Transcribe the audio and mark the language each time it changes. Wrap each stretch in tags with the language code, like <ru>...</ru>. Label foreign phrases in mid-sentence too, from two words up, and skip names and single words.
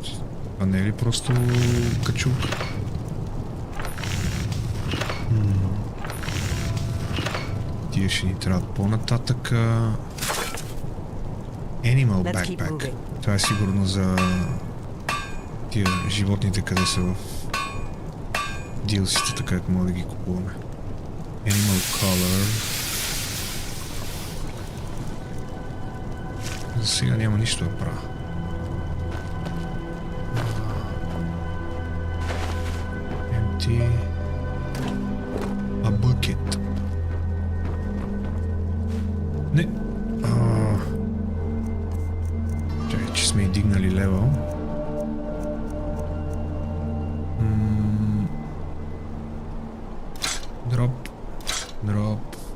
<bg>А не е ли просто качук? Тия ще ни трябват по-нататък.</bg> <en>Animal Let's keep Backpack. moving.</en> <bg>Това е сигурно за тия животните, къде са в DLC-тата, където може да ги купуваме.</bg> <en>Animal Color.</en> <bg>За сега няма нищо да правя.</bg> <en>Empty. A bucket.</en> <bg>Не. Чакай, че сме и дигнали левел. Дроп. Дроп.</bg>